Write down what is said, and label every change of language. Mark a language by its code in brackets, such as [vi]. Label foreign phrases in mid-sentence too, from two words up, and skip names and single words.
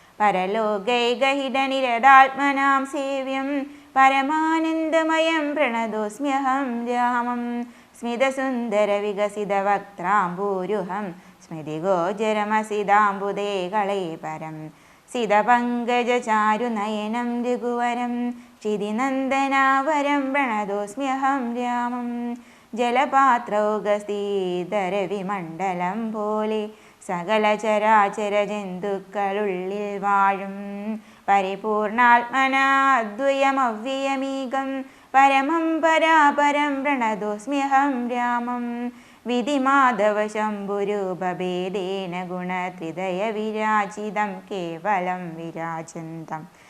[sa] परलोकैकहितनिरतात्मनां सेव्यं परमानन्दमयं प्रणतोऽस्म्यहं रामं स्मितसुन्दरविकसितवक्त्राम्बूरुहं स्मृतिगोचरमसिदाम्बुदे कळेपरं सितपङ्कजचारुनयनं रघुवरं क्षितिनन्दनावरं प्रणतोऽस्म्यहं रामं [ml] ജലപാത്രൗകസ്ഥീതരവിമണ്ഡലം പോലെ സകല ചരാചര ജന്തുക്കളുള്ളിൽ വാഴും [sa] പരിപൂർണാത്മനാദ്വയമവ്യയമീകം പരമം പരാപരം പ്രണതോസ്മ്യഹം രാമം വിധിമാധവ ശംഭുരൂപഭേദേന ഗുണത്രിതയ വിരാജിതം കേവലം വിരാജന്തം